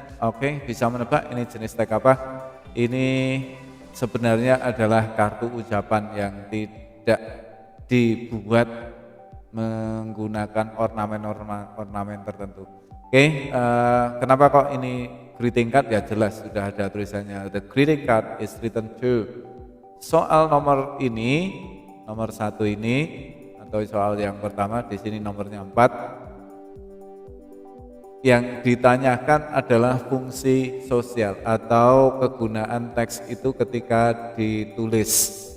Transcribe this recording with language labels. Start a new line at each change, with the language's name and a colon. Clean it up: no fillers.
Indonesian: Oke, bisa menebak ini jenis tag apa? Ini sebenarnya adalah kartu ucapan yang tidak dibuat menggunakan ornamen tertentu. Oke, kenapa kok ini greeting card? Ya jelas sudah ada tulisannya.
English: The greeting card is written to.
Indonesian: Soal nomor 1 ini atau soal yang pertama di sini nomornya 4. Yang ditanyakan adalah fungsi sosial atau kegunaan teks itu ketika ditulis.